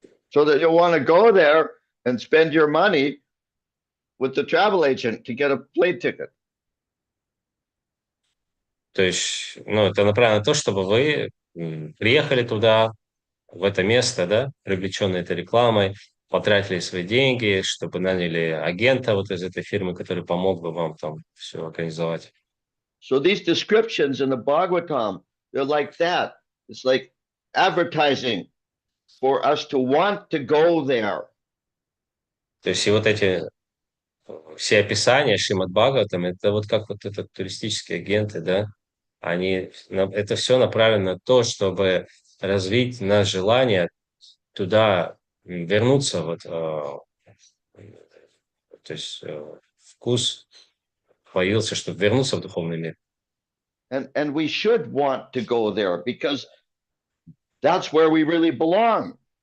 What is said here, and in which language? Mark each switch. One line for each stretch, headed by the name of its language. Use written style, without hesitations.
English: So that you'll want to go there and spend your money with the travel agent to get a plane ticket.
Russian: То есть, ну, это направлено на то, чтобы вы приехали туда, в это место, да, привлеченные этой рекламой, потратили свои деньги, чтобы наняли агента вот из этой фирмы, который помог бы вам там все организовать.
English: So these descriptions in the Bhagavatam, they're like that. It's like advertising for us to want to go there.
Russian: То есть и вот эти все описания Шримад Бхагаватам, это вот как вот этот туристические агенты, да, это все направлено на то, чтобы развить наше желание туда вернуться, вот, то есть вкус появился, чтобы вернуться в духовный мир.
English: And we should want to go there because that's where we really belong.